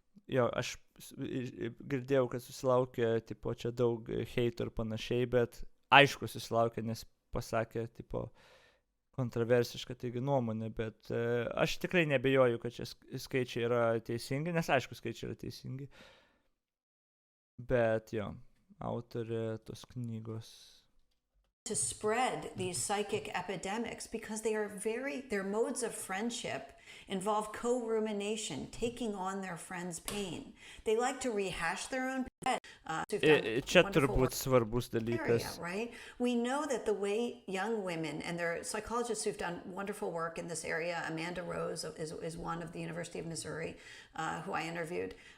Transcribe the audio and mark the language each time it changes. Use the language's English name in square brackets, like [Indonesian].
[Lithuanian] Jo, aš girdėjau, kad susilaukė, tipo, čia daug heitų ir panašiai, bet aišku susilaukė, nes pasakė, tipo, kontroversišką taigi nuomonę, bet aš tikrai nebejoju, kad čia skaičiai yra teisingi, nes aišku skaičiai yra teisingi. Bet jo, autorė tos knygos. [English] To spread these psychic epidemics because their modes of friendship involve co-rumination, taking on their friends' pain. They like to rehash their own pain. [Lithuanian] Čia turbūt svarbus dalykas. [English] Right? We know that the way young women, and there are psychologists who've done wonderful work in this area, Amanda Rose is one of the University of Missouri, who I interviewed.